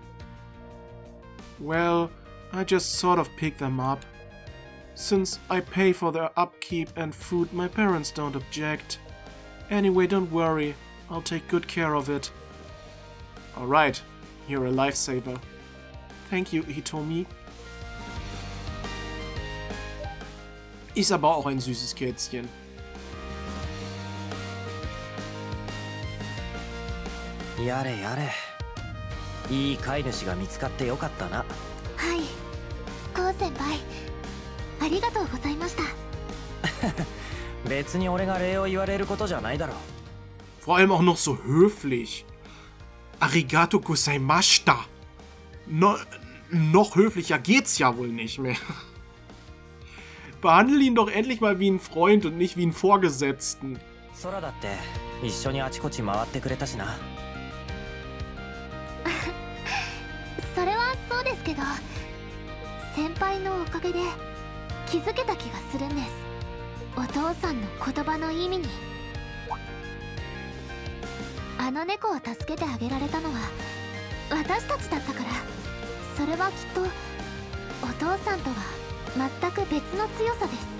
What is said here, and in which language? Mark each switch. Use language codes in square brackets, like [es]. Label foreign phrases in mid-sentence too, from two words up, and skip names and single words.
[en] Well, I just sort of pick them up. Since I pay for their upkeep and food, my parents don't object. Anyway, don't worry. I'll take good care of it. Alright, you're a lifesaver. Thank you, Hitomi. [de] Ist aber auch ein süßes Kätzchen. [ja] やれやれ。いい飼い主が見つかってよかったな。はい、コウ先輩、ありがとうございました。別に俺が礼を言われることじゃないだろう。 [de] Vor allem auch noch so höflich. [ja] ありがとうございました. [de] Noch höflicher geht's ja wohl nicht mehr. Behandle ihn doch endlich mal wie einen Freund und nicht wie einen Vorgesetzten. [ja] 空だって一緒にあちこち回ってくれたしな。それはそうですけど、先輩のおかげで気づけた気がするんです。お父さんの言葉の意味に。あの猫を助けてあげられたのは私たちだったから、それはきっとお父さんとは全く別の強さです。